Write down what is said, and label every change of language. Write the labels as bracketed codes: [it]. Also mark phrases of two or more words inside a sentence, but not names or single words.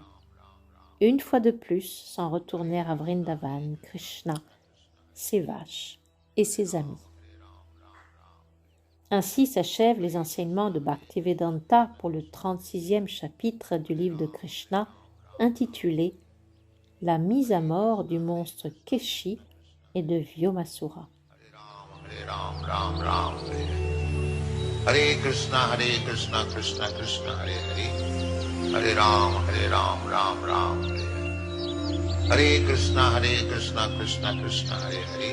[fr] Une fois de plus s'en retournèrent à Vrindavan, Krishna, ses vaches et ses amis. Ainsi s'achèvent les enseignements de Bhaktivedanta pour le 36e chapitre du livre de Krishna intitulé « La mise à mort du monstre Keshi et de Vyomasura ». [sa] Hare Krishna, Krishna Krishna, Hare Hare. Hare Ram, Ram Ram, Hare Hare. Hare Krishna, Krishna Krishna, Hare Hare.